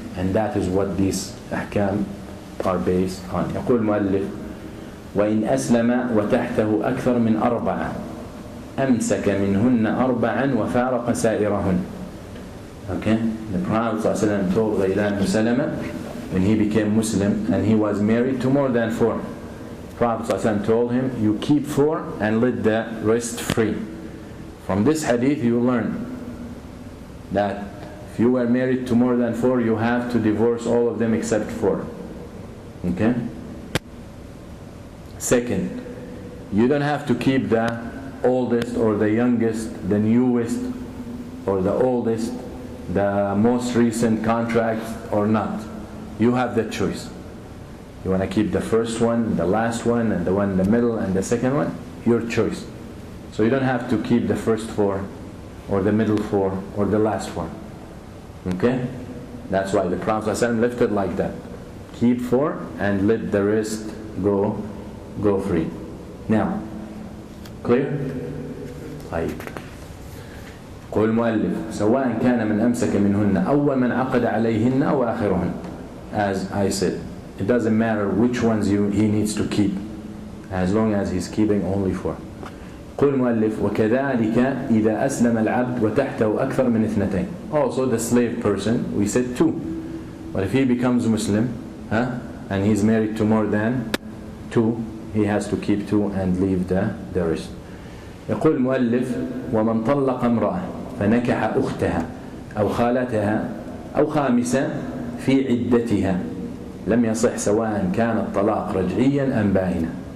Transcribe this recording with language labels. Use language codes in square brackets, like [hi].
[en] And that is what these ahkam are based on. [ar] يقول المؤلف وإن أسلم وتحته أكثر من 4 أمسك منهن 4 وفارق سائرهن. [en] Okay? The Prophet ﷺ told Ghaylan ibn Salama when he became Muslim and he was married to more than 4. The Prophet ﷺ told him, you keep 4 and let the rest free. From this hadith you learn that if you were married to more than 4, you have to divorce all of them except 4. Okay? Second, you don't have to keep the oldest or the youngest, the newest or the oldest, the most recent contract or not. You have the choice. You want to keep the first one, the last one, and the one in the middle, and the second one? Your choice. So you don't have to keep the first 4 or the middle 4 or the last 4. Okay? That's why the Prophet ﷺ left it like that. Keep 4 and let the rest go free. Now, clear? [ar] طيب. قول المؤلف سواء كان من أمسك منهن أول من عقد عليهن أو آخرهن. [en] As I said, it doesn't matter which ones he needs to keep, as long as he's keeping only 4. [ar] قول المؤلف وكذلك إذا أسلم العبد وتحته أكثر من 2. [en] Also the slave person, we said 2. But if he becomes Muslim, and he's married to more than 2, he has to keep 2 and leave the rest. [ar] يقول المؤلف: ومن طلق امرأة فنكح أختها أو خالتها أو خامسة في عدتها لم يصح سواء كان الطلاق رجعيا أم بائنا.